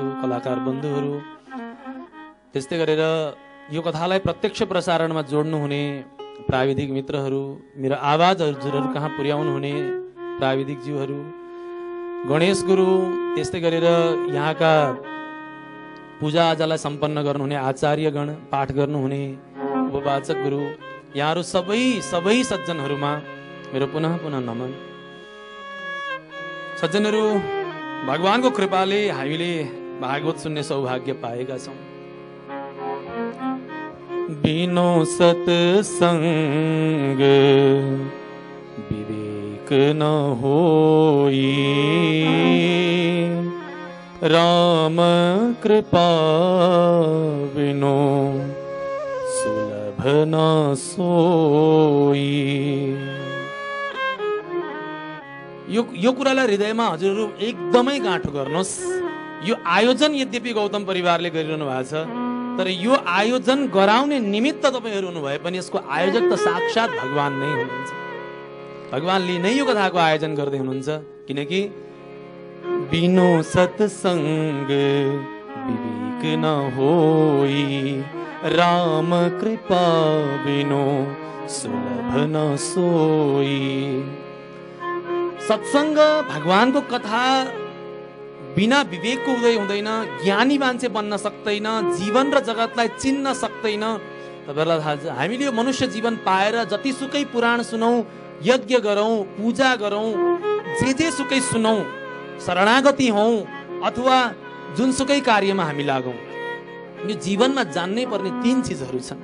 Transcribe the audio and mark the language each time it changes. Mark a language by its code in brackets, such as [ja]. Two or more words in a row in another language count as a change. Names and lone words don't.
[ne] कलाकार बन्धुहरू त्यस्तै गरेर यो कथालाई प्रत्यक्ष प्रसारणमा जोड्नुहुने प्राविधिक मित्रहरू, मेरो आवाज हजुरहरू कहाँ पुर्याउनु हुने प्राविधिक ज्यूहरू, गणेश गुरु, त्यस्तै गरेर यहाँका पूजा आजालाई सम्पन्न गर्नुहुने आचार्यगण, पाठ गर्नुहुने उपवाचक गुरु, यहाँहरू सबै सज्जनहरूमा मेरो पुनः पुनः नमन। सज्जनहरू, भगवानको कृपाले हामीले भागवत सुन्ने सौभाग्य पाएका छौँ। [awa] बिनो सत्संग विवेक न होई, राम कृपा बिनो सुलभ न सोई। [ne] यो कुरालाई हृदयमा हजुरहरू एकदमै गाँठो गर्नुहोस्। यो आयोजन यद्यपि गौतम परिवारले गरिरहनु भएको छ, तर यो आयोजन गराउने निमित्त तपाईहरु हुनु भए पनि यसको आयोजक त साक्षात भगवान नै हुनुहुन्छ। भगवानले नै यो कथाको आयोजन गर्दै हुनुहुन्छ, किनकि [awa] बिनो सत्संग विवेक न होई, राम कृपा बिनो सुलभ न सोई। [ne] सत्संग भगवानको कथा बिना विवेकको उदय हुँदैन। ज्ञानी मान्छे बन्न सक्दैन, जीवन र जगतलाई चिन्न सक्दैन। तपाईहरुलाई थाहा छ, हामीले यो मनुष्य जीवन पाएर जतिसुकै पुराण सुनौ, यज्ञ गरौँ, पूजा गरौँ, जे सुकै सुनौ, शरणागति हौं अथवा जुनसुकै कार्यमा हामी लागौं, यो जीवनमा जान्नै पर्ने तीन चीजहरू छन्।